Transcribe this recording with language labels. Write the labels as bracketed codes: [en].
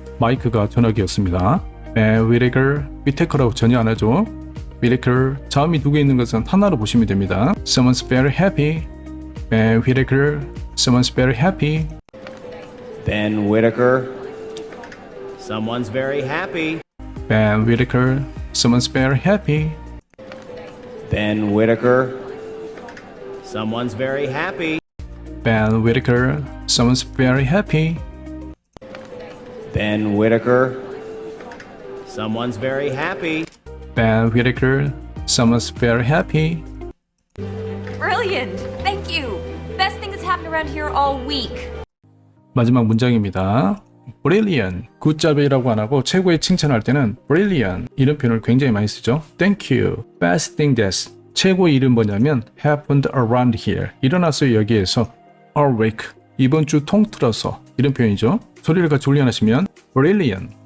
[ko] 마이크가 전화기였습니다. Ben Whitaker, 위테커라고 전혀 안 하죠. Whitaker, 자음이 두 개 있는 것은 하나로 보시면 됩니다. [en] Someone's very happy. Ben Whitaker, someone's very happy. Ben Whitaker. Someone's very happy. Ben Whitaker, someone's very happy. Ben Whitaker. Someone's very happy. Ben Whitaker, someone's very happy. Ben Whitaker. Someone's very happy. Ben Whitaker, someone's very happy. Brilliant! Thank you! Best thing that's happened around here all week. [ko] 마지막 문장입니다. Brilliant, 굿잡이라고 안 하고 최고의 칭찬할 때는 Brilliant 이런 표현을 굉장히 많이 쓰죠. [en] Thank you. Best thing that's [ko] 최고의 일은 뭐냐면 [en] happened around here. [ko] 일어났어요 여기에서. [en] All week. [ko] 이번 주 통틀어서 이런 표현이죠. 소리를 같이 훈련하시면 Brilliant.